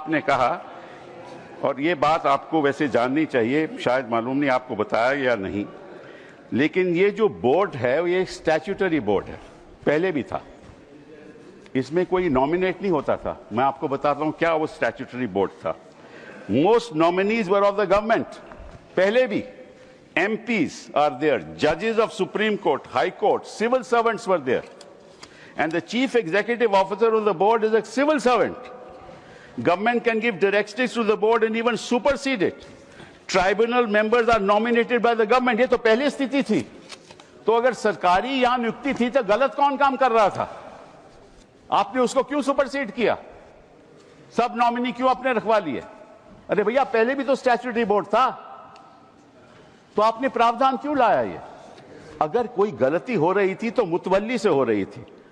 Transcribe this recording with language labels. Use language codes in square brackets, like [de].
[hi] आपने कहा, और ये बात आपको वैसे जाननी चाहिए, शायद मालूम नहीं आपको बताया या नहीं, लेकिन ये जो बोर्ड है ये एक स्टैट्यूटरी बोर्ड है, पहले भी था। इसमें कोई नॉमिनेट नहीं होता था। मैं आपको बताता हूं क्या वो स्टैट्यूटरी बोर्ड था। [en] Most nominees were of the government, पहले भी। MPs are there, judges of Supreme Court, High Court, civil servants were there, and the chief executive officer of the board is a civil servant. Government can give directives to the board and even supersede it. Tribunal members are nominated by the government. [hi] ये तो पहले स्थिति थी। तो अगर सरकारी यहां नियुक्ति थी तो गलत कौन काम कर रहा था? आपने उसको क्यों सुपरसीड किया? सब नॉमिनी क्यों आपने रखवा लिए? अरे भैया पहले भी तो स्टैट्यूटरी बोर्ड था, तो आपने प्रावधान क्यों लाया? ये अगर कोई गलती हो रही थी तो मुतवल्ली से हो रही थी।